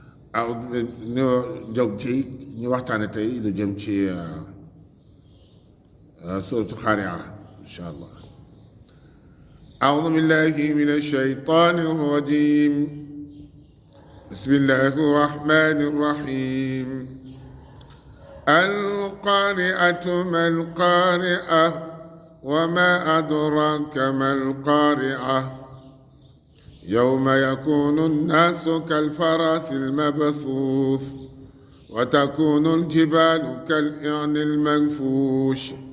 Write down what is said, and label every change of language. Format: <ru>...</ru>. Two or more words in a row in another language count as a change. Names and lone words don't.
<wo>aw ñu jóg ci ñu waxtaane tey lu jëm ci suratu Qaari'a</wo> <ar>إن شاء الله. أعوذ بالله من الشيطان الرجيم بسم الله الرحمن الرحيم القارعة ما القارعة وما أدراك ما القارعة يوم يكون الناس كالفراش المبثوث وتكون الجبال كالعهن المنفوش</ar>